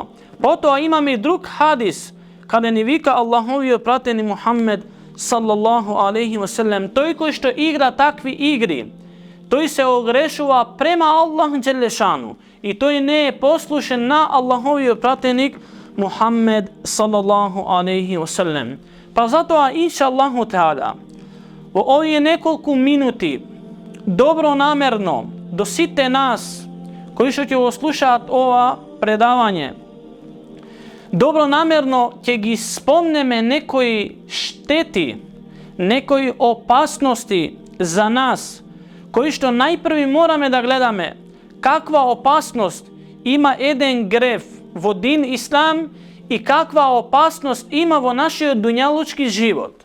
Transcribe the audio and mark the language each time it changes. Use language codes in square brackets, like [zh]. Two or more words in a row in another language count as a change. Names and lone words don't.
[mk] Потоа имаме и друг хадис каде ни вика Аллаховиот пратеник Мухаммед [ar] صلى الله عليه وسلم: [mk] тој кој што игра такви игри, тој се огрешува према Аллах џелешану и тој не е послушен на Аллаховиот пратеник Мухаммед [ar] صلى الله عليه وسلم. [mk] Па затоа, [ar] إن شاء الله تعالى, [mk] во овие неколку минути добронамерно до сите нас кои што ќе го слушаат ова предавање, добронамерно ќе ги спомнеме некои штети, некои опасности за нас, кои што најпрви мораме да гледаме каква опасност има еден грев во дин Ислам и каква опасност има во нашиот дуњалучки живот.